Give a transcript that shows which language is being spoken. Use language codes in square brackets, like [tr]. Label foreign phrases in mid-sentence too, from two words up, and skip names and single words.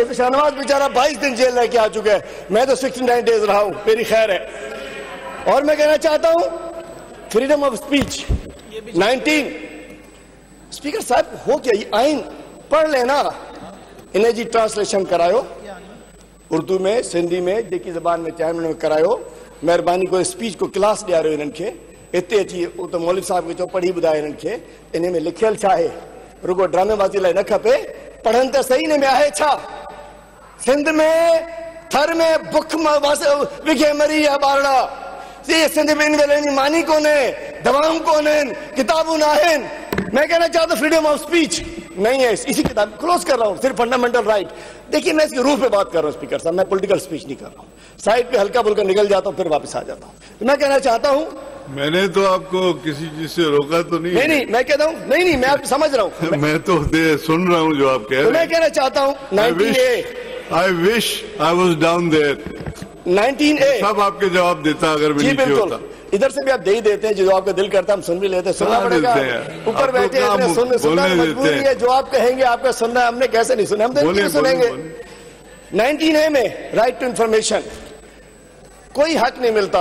[ur] تو شاہنواز بیچارہ 22 دن جیل رہ کے آ چکا ہے، میں تو 69 ڈیز رہا ہوں، میری خیر ہے. اور میں کہنا چاہتا ہوں [en] freedom of speech [ur] 19। سپیکر صاحب ہو کیا، یہ آئین پڑھ لینا, [sd] इन्हें जी ट्रांसलेशन करायो उर्दू में, सिंधी में, जेकी जबान में चाहे में करायो। मेहरबानी को स्पीच को क्लास ॾियारो इन्हनि खे। हिते अची तो मौलवी साहब खे चओ पढ़ी ॿुधाए इन्हनि खे इन में लिखियल छा आहे, रुगो ड्रामेबाज़ी लाइ न खपे, पढ़नि त सही न में आहे छा। सिंध में थर में बुख विघे मरी है ॿारड़ा, ये सिंध में इन वेले मानी कोने, दवाऊं कोने, किताबूं न आहिनि। [ur] میں کہنا چاہتا ہوں [en] freedom of speech [ur] نہیں ہے۔ اسی کتاب کلوز کر رہا ہوں، صرف [en] fundamental right. [ur] دیکھیے میں اس کے روح پے بات کر رہا ہوں سپیکر صاحب، میں [en] political speech [ur] نہیں کر رہا ہوں. سائیڈ پے ہلکا پھلکا نکل جاتا ہوں، پھر واپس آ جاتا ہوں. میں کہنا چاہتا ہوں, میں نے تو آپ کو کسی چیز سے روکا تو نہیں? نہیں میں کہتا ہوں، نہیں میں آپ سمجھ رہا ہوں. میں تو سن رہا ہوں جو آپ کہہ رہے ہیں. میں کہنا چاہتا ہوں 19A, [en] I wish I was down there. [ur] 19A سب آپ کے جواب دیتا اگر میں نیچے ہوتا. ادھر سے بھی آپ دے ہی دیتے ہیں، جو آپ کا دل کرتا ہم سن بھی لیتے ہیں۔ سننا پڑے گا، اوپر بیٹھے سننا مجبوری ہے. جو آپ کہیں گے آپ کا سننا، ہم نے کیسے نہیں سنا، ہم تو نہیں سنیں گے۔ 19A میں [en] right to information, [ur] کوئی حق نہیں ملتا.